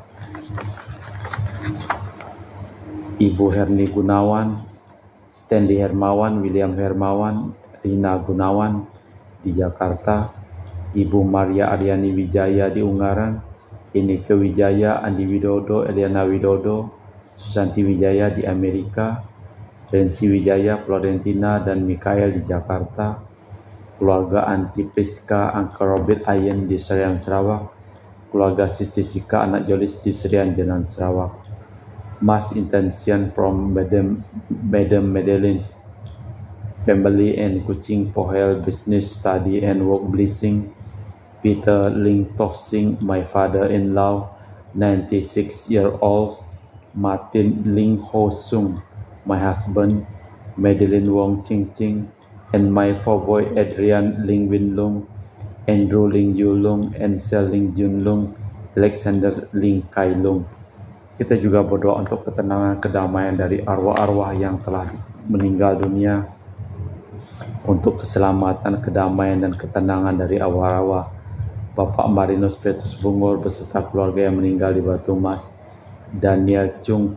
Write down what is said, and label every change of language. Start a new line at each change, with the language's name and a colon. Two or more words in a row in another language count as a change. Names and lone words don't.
Indonesian: Ibu Herni Gunawan, Stanley Hermawan, William Hermawan, Rina Gunawan di Jakarta, Ibu Maria Aryani Wijaya di Ungaran, Ineke Wijaya, Andi Widodo, Eliana Widodo, Susanti Wijaya di Amerika, Rensi Wijaya, Florentina dan Mikael di Jakarta, keluarga Anti Priska, Angka Robert Ayen di Serian Sarawak, keluarga Sisti Sika, anak Jolis di Serian Jenan Sarawak,
English: Mass Intention from Madam Madeline's family and Kuching Pohel business study and work blessing, Peter Ling Toh Sing, my father-in-law, 96-year-old, Martin Ling Ho Sung, my husband, Madeline Wong Ching Ching, and my four boy Adrian Ling Win Lung, Andrew Ling Yu Lung, Ansel Ling Jun Lung, Alexander Ling Kai Lung.
Indonesian: Kita juga berdoa untuk ketenangan, kedamaian dari arwah-arwah yang telah meninggal dunia, untuk keselamatan, kedamaian dan ketenangan dari arwah-arwah Bapak Marinus Petrus Bungur beserta keluarga yang meninggal di Batu Mas, Daniel Chung